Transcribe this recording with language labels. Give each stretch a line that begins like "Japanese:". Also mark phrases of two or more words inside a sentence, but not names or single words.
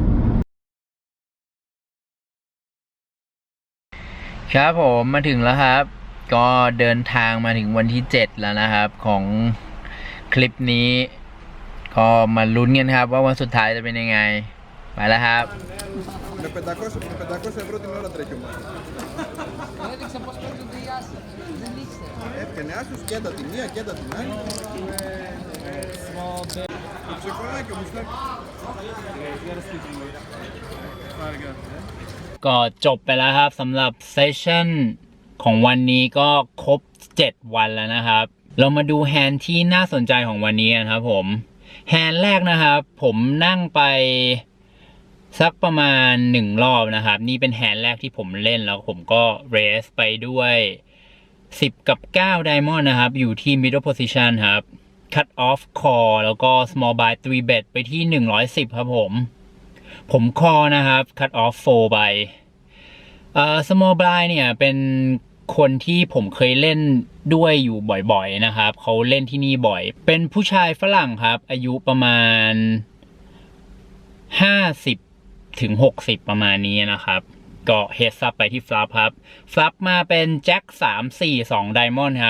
Thai: ครับผมมาถึงแล้วครับก็เดินทางมาถึงวันที่7แล้วนะครับของคลิปนี้ก็มาลุ้นกันครับว่าวันสุดท้ายจะเป็นยังไงไปแล้วครับ
Greek: Με 500 ευρώ την ώρα τρέχει ο Μάρκος. Έδειξε πως παίζονται οι άσες. Δεν ήξερα. Έφτιανε άσους και έντα τη μία και έντα την άλλη. Το ψεκολάκι ο Μουστάκης.
Thai: ก็จบไปแล้วครับสำหรับเซสชั่นของวันนี้ก็ครบ7วันแล้วนะครับเรามาดูแฮนด์ที่น่าสนใจของวันนี้ กันครับผมแฮนด์แรกนะครับผมนั่งไปสักประมาณ1รอบนะครับนี่เป็นแฮนด์แรกที่ผม เล่นแล้วผมก็เรสไปด้วย10กับ9 Diamond นะครับอยู่ที่
English: middle position
Thai: ครับ
English: cut off call
Thai: แล้วก็
English: small buy 3 bet
Thai: ไปที่110ครับผมคอนะครับ
English: cut off 4
Thai: ใบ
English: small buy
Thai: เนี่ยเป็นคนที่ผมเคยเล่นด้วยอยู่บ่อยๆนะครับเขาเล่นที่นี่บ่อยเป็นผู้ชายฝรั่งครับอายุประมาณ 50ถึง60ประมาณนี้นะครับก็เฮดซับไปที่ฟลัปครับฟลัปมาเป็นแจ็ค3-4-2 ไดมอนด์ครับ